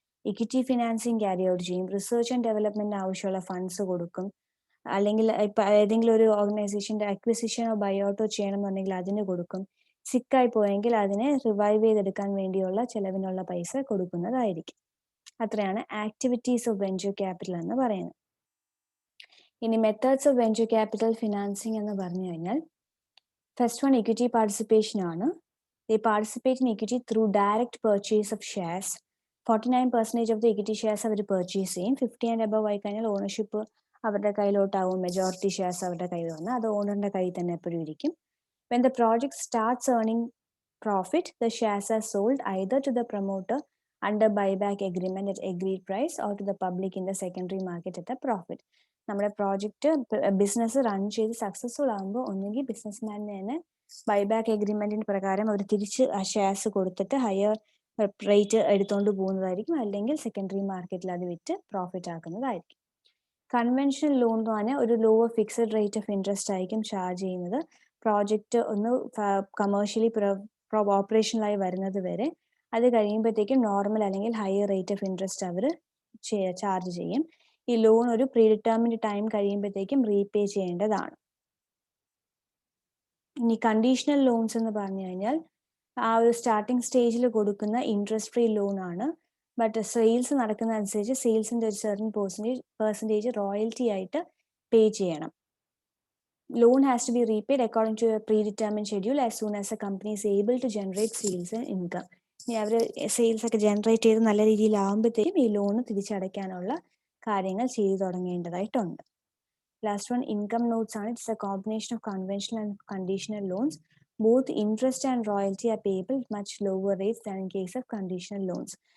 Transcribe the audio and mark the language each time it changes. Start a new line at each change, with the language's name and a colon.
Malayalam: Equity financing carry out ചെയ്യും, research and development ആവശ്യമുള്ള funds കൊടുക്കും, അല്ലെങ്കിൽ ഇപ്പം ഏതെങ്കിലും ഒരു ഓർഗനൈസേഷൻ്റെ അക്വിസിഷനോ ബയോട്ടോ ചെയ്യണമെന്നുണ്ടെങ്കിൽ അതിന് കൊടുക്കും, സിക്കായി പോയെങ്കിൽ അതിനെ റിവൈവ് ചെയ്തെടുക്കാൻ വേണ്ടിയുള്ള ചെലവിനുള്ള പൈസ കൊടുക്കുന്നതായിരിക്കും. അത്രയാണ് ആക്ടിവിറ്റീസ് ഓഫ് വെഞ്ചർ ക്യാപിറ്റൽ എന്ന് പറയുന്നത്. ഇനി methods of venture capital financing എന്ന് പറഞ്ഞു കഴിഞ്ഞാൽ, ഫസ്റ്റ് വൺ ഇക്വിറ്റി പാർട്ടിസിപ്പേഷൻ ആണ്.
English: They participate in equity through direct purchase of shares.
Malayalam: 49% of the equity shares our purchase ചെയ്യും. 50 ആൻഡ് അബവ് ആയി കഴിഞ്ഞാൽ ഓണർഷിപ്പ് അവരുടെ കയ്യിലോട്ടാവും, മെജോറിറ്റി ഷെയർസ് അവരുടെ കയ്യിൽ വന്ന് അത് ഓണറിന്റെ കയ്യിൽ തന്നെ എപ്പോഴും ഇരിക്കും.
English: When the project starts earning profit, the shares are sold either to the promoter under buyback agreement at agreed price or to the public in the secondary market at a profit.
Malayalam: നമ്മുടെ project business run ചെയ്ത് successful ആകുമ്പോൾ ഒന്നുകിൽ ബിസിനസ്മാനിന് തന്നെ buyback എഗ്രിമെന്റിന് പ്രകാരം അവർ തിരിച്ച് ആ shares കൊടുത്തിട്ട് higher rate എടുത്തുകൊണ്ട് പോകുന്നതായിരിക്കും, അല്ലെങ്കിൽ സെക്കൻഡറി മാർക്കറ്റിൽ അത് വിറ്റ് പ്രോഫിറ്റ് ആക്കുന്നതായിരിക്കും. കൺവെൻഷണൽ ലോൺ എന്ന് പറഞ്ഞാൽ ഒരു lower fixed rate of interest ആയിരിക്കും ചാർജ് ചെയ്യുന്നത്. പ്രോജക്റ്റ് ഒന്ന് കമേഴ്ഷ്യലി ഓപ്പറേഷണലായി വരുന്നത് വരെ. അത് കഴിയുമ്പോഴത്തേക്കും നോർമൽ അല്ലെങ്കിൽ higher rate of interest our charge ചെയ്യും. ഈ ലോൺ ഒരു പ്രീഡിറ്റർമിൻഡ് ടൈം കഴിയുമ്പോഴത്തേക്കും റീപേ ചെയ്യേണ്ടതാണ്. ഇനി കണ്ടീഷണൽ ലോൺസ് എന്ന് പറഞ്ഞു കഴിഞ്ഞാൽ ആ ഒരു സ്റ്റാർട്ടിംഗ് സ്റ്റേജിൽ കൊടുക്കുന്ന ഇൻട്രസ്റ്റ് ഫ്രീ ലോൺ ആണ്. ബട്ട് സെയിൽസ് നടക്കുന്ന അനുസരിച്ച് സെയിൽസിന്റെ ഒരു സെർട്ടൻ പെർസെൻറ്റേജ് റോയൽറ്റി ആയിട്ട് പേ ചെയ്യണം.
English: Loan has to be repaid according to a predetermined schedule as soon as the company is able to generate sales and income.
Malayalam: ഇനി അവർ sales ഒക്കെ generate ചെയ്ത് നല്ല രീതിയിലാകുമ്പോഴത്തേക്കും ഈ ലോണ് തിരിച്ചടയ്ക്കാനുള്ള കാര്യങ്ങൾ ചെയ്തു തുടങ്ങേണ്ടതായിട്ടുണ്ട്.
English: Last one income notes ആണ്. It's a combination of conventional and conditional loans. Both interest and royalty are payable much lower rates than in case of conditional loans.